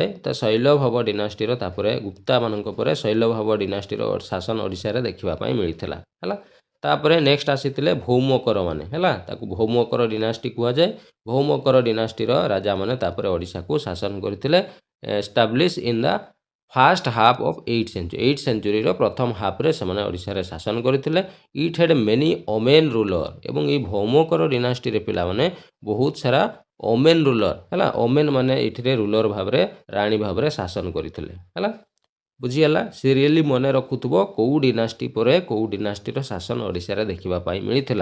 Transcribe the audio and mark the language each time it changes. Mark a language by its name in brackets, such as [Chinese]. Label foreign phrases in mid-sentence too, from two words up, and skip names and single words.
[Odia] ତ ଶୈଲଭବ ଡିନାଷ୍ଟିର ତାପରେ ଗୁପ୍ତାମାନଙ୍କ ପରେ ଶୈଲଭବ ଡିନାଷ୍ଟିର ଶାସନ ଓଡ଼ିଶାରେ ଦେଖିବା ପାଇଁ ମିଳିଥିଲା ହେଲା। ତାପରେ ନେକ୍ସଟ ଆସିଥିଲେ ଭୌମକର ମାନେ ହେଲା। ତାକୁ ଭୌମକର ଡିନାଷ୍ଟି କୁହାଯାଏ। ଭୌମକର ଡିନାଷ୍ଟିର ରାଜାମାନେ ତାପରେ ଓଡ଼ିଶାକୁ ଶାସନ କରିଥିଲେ। [English] establish in the first half of 8th century. [Odia] 8th centuryର ପ୍ରଥମ ହାଫ୍ରେ ସେମାନେ ଓଡ଼ିଶାରେ ଶାସନ କରିଥିଲେ। [English] it had many women ruler. [Odia] ଏବଂ ଏଇ ଭୌମକର ଡିନାଷ୍ଟିରେ ପିଲାମାନେ ବହୁତ ସାରା [English] women ruler [Odia] ହେଲା। ଓମେନ୍ ମାନେ ଏଇଥିରେ ରୁଲର ଭାବରେ, ରାଣୀ ଭାବରେ ଶାସନ କରିଥିଲେ ହେଲା। ବୁଝିଗଲା? ସିରିଏଲି ମନେ ରଖୁଥିବ କେଉଁ ଡିନାଷ୍ଟି ପରେ କେଉଁ ଡିନାଷ୍ଟିର ଶାସନ ଓଡ଼ିଶାରେ ଦେଖିବା ପାଇଁ ମିଳିଥିଲା।